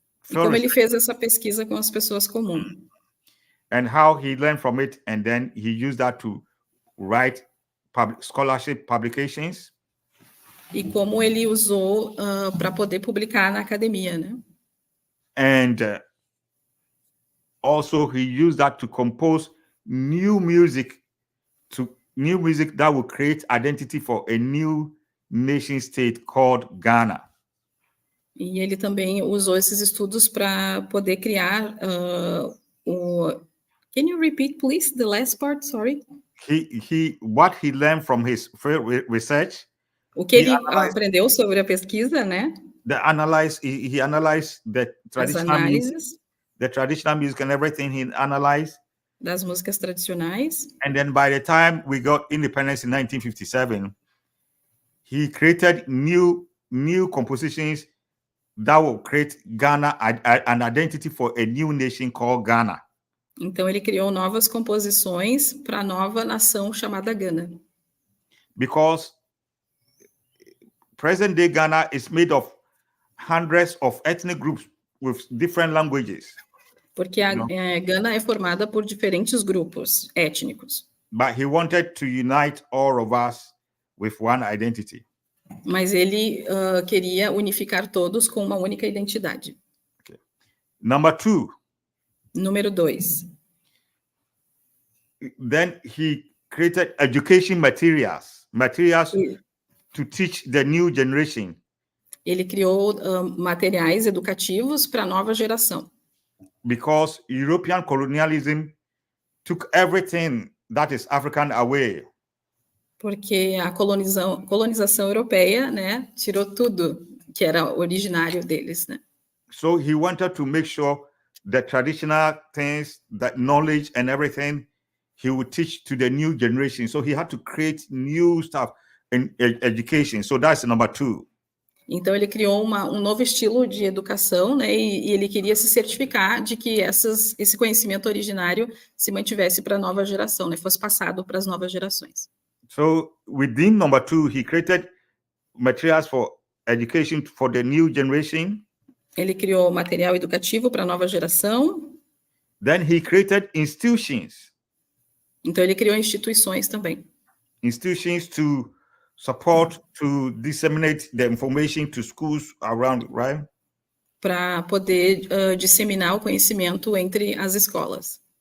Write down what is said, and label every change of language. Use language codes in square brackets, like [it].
[pt] E como ele fez essa pesquisa com as pessoas comuns. [en] And how he learned from it, and then he used that to write scholarship publications. [pt] E como ele usou para poder publicar na academia, né? [en] And also he used that to compose new music that will create identity for a new nation state called Ghana. [pt] E ele também usou esses estudos para poder criar [en] Can you repeat, please, the last part? Sorry. What he learned from his research. [pt] O que ele aprendeu sobre a pesquisa, né? [en] He analyzed the traditional music and everything. He analyzed [pt] das músicas tradicionais. [en] And then by the time we got independence in 1957, he created new compositions that will create Ghana an identity for a new nation called Ghana. [pt] Então ele criou novas composições para a nova nação chamada Gana. [en] Because present-day Ghana is made of hundreds of ethnic groups with different languages. [pt] Porque a Gana é formada por diferentes grupos étnicos. [en] But he wanted to unite all of us with one identity. [pt] Mas ele queria unificar todos com uma única identidade. [en] Okay. Number 2. [pt] Número 2. [en] Then he created education materials to teach the new generation. [pt] Ele criou materiais educativos para a nova geração. [en] Because European colonialism took everything that is African away. [pt] Porque a colonização europeia, né, tirou tudo que era originário deles, né? [en] So he wanted to make sure the traditional things, that knowledge and everything, he would teach to the new generation. So he had to create new stuff in education. So that's number 2. [pt] Então ele criou um novo estilo de educação, né? E ele queria se certificar de que esse conhecimento originário se mantivesse para a nova geração, né? Fosse passado para as novas gerações. [en] So within number 2, he created materials for education for the new generation. [pt] Ele criou material educativo para a nova geração. [en] Then he created institutions. [pt] Então ele criou instituições também. [en] Institutions to support, to disseminate the information to schools around, right? [pt] Para poder disseminar o conhecimento entre as escolas.